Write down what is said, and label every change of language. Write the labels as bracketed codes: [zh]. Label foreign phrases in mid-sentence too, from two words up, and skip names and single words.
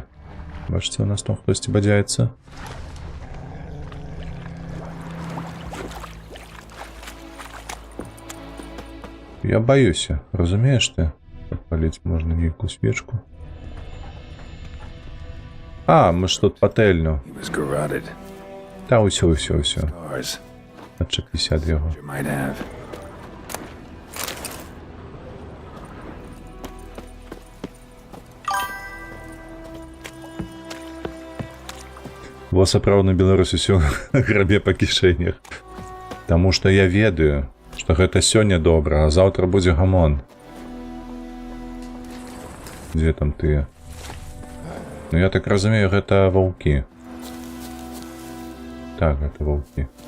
[be] Бачыце, у нас там хтосьці бадзяецца. Я баюся, разумееш ты? Подпаліць можна нейкую свечку. А, мы ж тут патэльню. [en] He was garroted. [be] Та ўсё. [en] Scars. [be] Адчапіся ад яго. [en] You might have. [be] Во сапраўдна Беларусь усё грабе па кішэнях. Таму што я ведаю, што гэта сёння добра, а заўтра будзе гамон. Дзе там тыя? Ну я так разумею, гэта ваўкі. Так, гэта ваўкі.